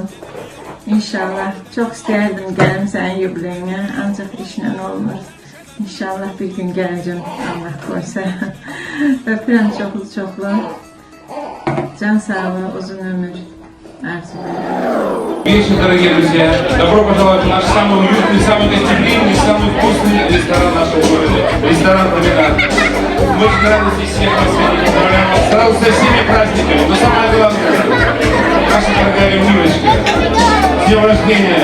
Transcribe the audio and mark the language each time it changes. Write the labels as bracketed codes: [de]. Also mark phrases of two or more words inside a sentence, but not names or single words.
[az] İnşallah çox istəyərdim gəlim sənin yubileyinə, ancaq işlə olmur. İnşallah bir gün gələcəm, Allah qoysa. Öpürəm çoxlu-çoxlu. Can sağlığı, uzun ömür arzulayıram. [ru] Вечер, дорогие друзья. Добро пожаловать в наш самый уютный, самый гостеприимный, самый вкусный ресторан нашего города. Ресторан «Променад». Мы очень рады здесь всех вас видеть. Поздравляем вас сразу со всеми праздниками. Но самое главное, наша дорогая Милочка, с днем рождения.